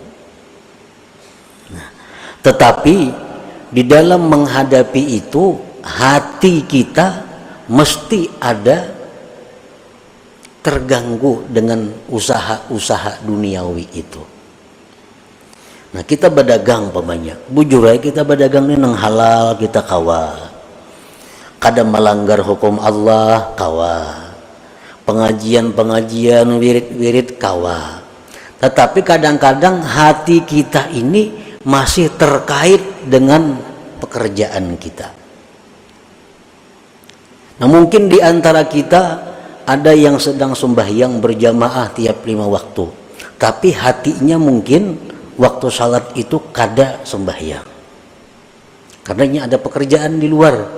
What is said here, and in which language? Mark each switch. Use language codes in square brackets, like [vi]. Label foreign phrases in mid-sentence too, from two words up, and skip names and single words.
[id] Nah, tetapi di dalam menghadapi itu, hati kita mesti ada terganggu dengan usaha-usaha duniawi itu. [bjn] Nah, kita berdagang pamannya, bujur aja kita berdagang ini nang halal kita kawa, kada melanggar hukum Allah kawa, pengajian wirid-wirid kawa. [id] Tetapi kadang-kadang hati kita ini masih terkait dengan pekerjaan kita. Nah, mungkin di antara kita ada yang sedang sembahyang berjamaah tiap 5 waktu, tapi hatinya mungkin waktu salat itu kada sembahyang, karenanya ada pekerjaan di luar.